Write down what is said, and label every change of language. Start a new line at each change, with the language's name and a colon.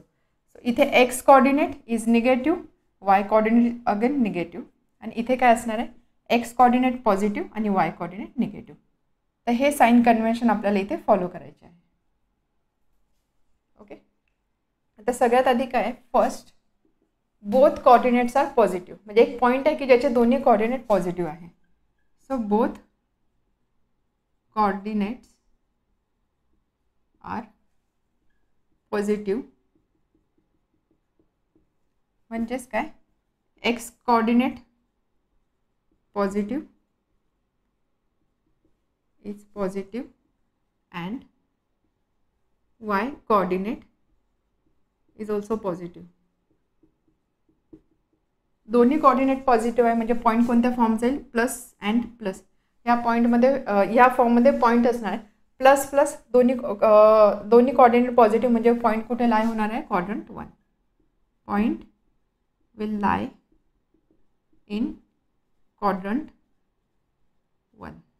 English: so इथे x coordinate is negative, y coordinate again negative,
Marathi: आणि इथे काय असणार आहे
English: X coordinate positive आणि y coordinate negative.
Marathi: तर हे साइन कन्व्हेन्शन आपल्याला इथे फॉलो करायचे आहे. ओके, आता सगळ्यात आधी काय,
English: first both coordinates are positive,
Marathi: म्हणजे एक पॉईंट आहे की ज्याचे दोन्ही कॉर्डिनेट पॉझिटिव्ह आहे.
English: so both coordinates are positive,
Marathi: म्हणजेच काय
English: x coordinate positive is positive and y coordinate is also positive.
Marathi: दोन्ही कोऑर्डिनेट पॉझिटिव्ह आहे, म्हणजे पॉईंट कोणत्या फॉर्म जाईल, प्लस अँड प्लस. या पॉईंटमध्ये या फॉर्ममध्ये पॉईंट असणार आहे प्लस प्लस, दोन्ही कॉर्डिनेट पॉझिटिव्ह, म्हणजे पॉईंट कुठे लाय होणार आहे, quadrant 1.
English: Point will lie in quadrant 1.